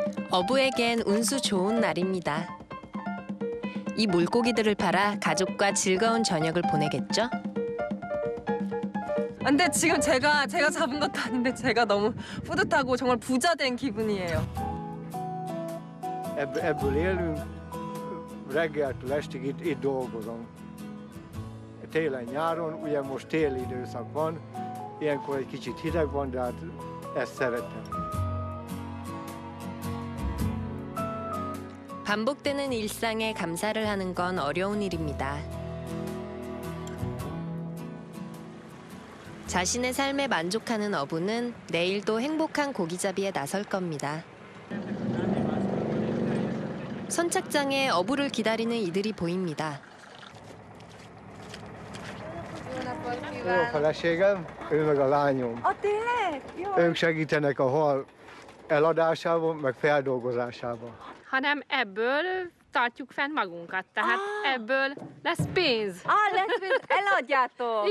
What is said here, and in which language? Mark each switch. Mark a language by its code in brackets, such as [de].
[ko] 어부에겐 운수 좋은 날입니다. 이 물고기들을 팔아 가족과 즐거운 저녁을 보내겠죠? 근데 지금 제가 잡은 것도 아닌데 제가 너무 뿌듯하고 정말 부자 된 기분이에요. [hu] Ebből élünk, reggeltől estig itt dolgozom. Télen-nyáron, ugye most téli időszak van, ilyenkor egy kicsit hideg van, de hát ezt szeretem. [ko] 반복되는 일상에 감사를 하는 건 어려운 일입니다. 자신의 삶에 만족하는 어부는 내일도 행복한 고기잡이에 나설 겁니다. 선착장에 어부를 기다리는 이들이 보입니다. [hu] Jó, a feleségem, ő meg a lányom. Tényleg? Jó. Ők segítenek a hal eladásában, meg feldolgozásában. hanem ebből tartjuk fent magunkat. Tehát ebből lesz pénz. lesz, eladjátok?